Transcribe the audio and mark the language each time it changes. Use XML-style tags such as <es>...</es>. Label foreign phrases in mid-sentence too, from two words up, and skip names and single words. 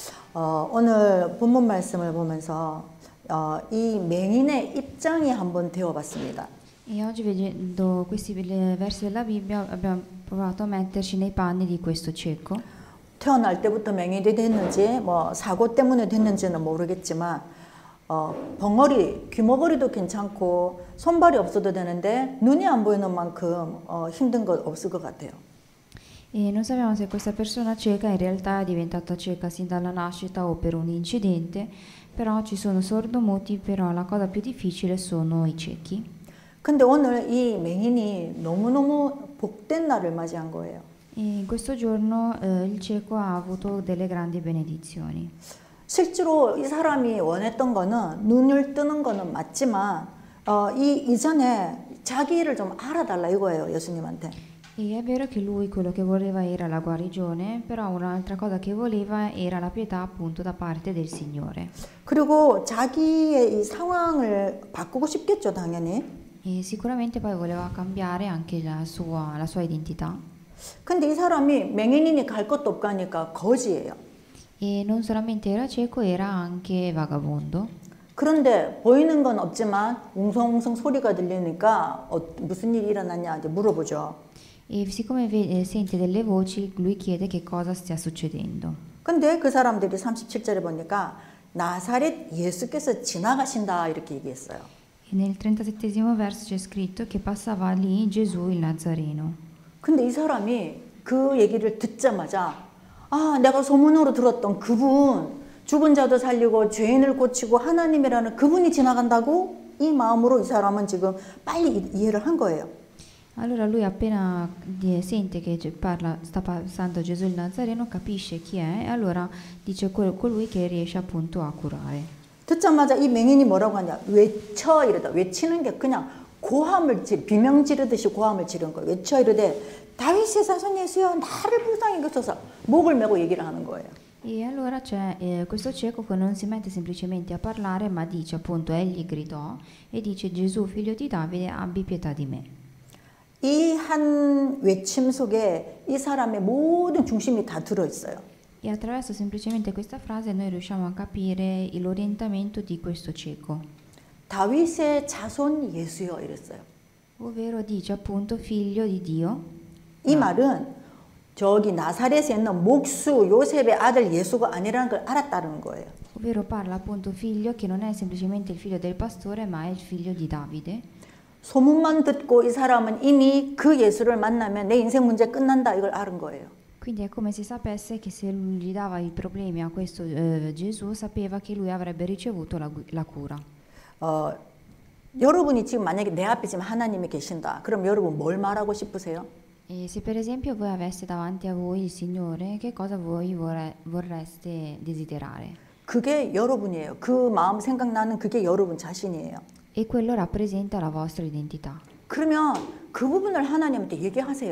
<ko>오늘 본문 말씀을 보면서 이 맹인의 입장이 한번 되어봤습니다.</ko> <it>E oggi vedendo questi versi della Bibbia abbiamo provato a metterci nei panni di questo cieco.</it> <ko>태어날 때부터 맹인이 됐는지 뭐 사고 때문에 됐는지는 모르겠지만 벙어리, 귀머거리도 괜찮고 손발이 없어도 되는데 눈이 안 보이는 만큼 힘든 것 없을 것 같아요.</ko> <it>E non sappiamo se questa persona cieca in realtà è diventata cieca sin dalla nascita o per un incidente, però ci sono sordomuti, però la cosa più difficile sono i ciechi.</it> <ko>근데 오늘 이 맹인이 너무너무 복된 날을 맞이한 거예요.</ko> <it>E in questo giorno il cieco ha avuto delle grandi benedizioni.</it> <ko>실제로 이 사람이 원했던 거는 눈을 뜨는 거는 맞지만 이전에 자기 일을 좀 알아달라 이거예요, 예수님한테.</ko> <it>E è vero che lui quello che voleva era la guarigione, però un'altra cosa che voleva era la pietà appunto da parte del Signore.</it> <ko>그리고 자기의 이 상황을 바꾸고 싶겠죠, 당연히.</ko> <it>E sicuramente poi voleva cambiare anche la sua identità.</it> <ko>근데 이 사람이 맹인이니 갈 것도 없고 하니까 거지예요.</ko> <it>E non solamente era cieco, era anche vagabondo.</it> <ko>그런데 보이는 건 없지만 웅성웅성 소리가 들리니까 무슨 일이 일어났냐 이제 물어보죠.</ko> <it>E siccome sente delle voci, lui chiede che cosa stia succedendo.</it> <ko>근데 그 사람들이 37절에 보니까 나사렛 예수께서 지나가신다 이렇게 얘기했어요.</ko> <it>E nel 37esimo verso c'è scritto che passava lì Gesù il Nazareno.</it> <ko>근데 이 사람이 그 얘기를 듣자마자 내가 소문으로 들었던 그분, 죽은 자도 살리고 죄인을 고치고 하나님이라는 그분이 지나간다고 이 마음으로 이 사람은 지금 빨리 이해를 한 거예요.</ko> <it>Allora lui appena sente che sta passando Gesù il Nazareno, capisce chi è e allora dice colui che riesce appunto a curare.</it> <ko>듣자마자 이 맹인이 뭐라고 하냐, 외쳐 이러다. 외치는 게 그냥 비명 지르듯이 고함을 지른 거예요. 외쳐 이르되 다윗의 자손 예수여 나를 불쌍히 여기소서. 목을 메고 얘기를 하는 거예요.</ko> <it>E allora c'è questo cieco che non si mette semplicemente a parlare, ma dice appunto, egli gridò e dice Gesù figlio di Davide abbi pietà di me.</it> <ko>이 한 외침 속에 이 사람의 모든 중심이 다 들어있어요.</ko> <it>E attraverso semplicemente questa frase noi riusciamo a capire l'orientamento di questo cieco.</it> <ko>다윗의 자손 예수여 이랬어요.</ko> <it>Ovvero dice appunto figlio di Dio.</it> <ko>이 말은 저기 나사렛에 있는 목수 요셉의 아들 예수가 아니라는 걸 알았다는 거예요.</ko> <it>Ovvero parla appunto figlio che non è semplicemente il figlio del pastore, ma è il figlio di Davide.</it> <ko>소문만 듣고 이 사람은 이미 그 예수를 만나면 내 인생 문제 끝난다 이걸 알은 거예요.</ko> <it>Quindi è come se sapesse che se lui gli dava i problemi a questo Gesù, sapeva che lui avrebbe ricevuto la cura.</it> <ko>여러분이 지금 만약에 내 앞에 지금 하나님이 계신다. 그럼 여러분 뭘 말하고 싶으세요?</ko> <it>E se per esempio voi aveste davanti a voi il Signore, che cosa voi vorreste desiderare?</it> <ko>그게 여러분이에요. 그 마음 생각나는 그게 여러분 자신이에요.</ko> <it>E quello rappresenta la vostra identità.</it> <ko>그러면 그 부분을 하나님한테 얘기하세요.</ko>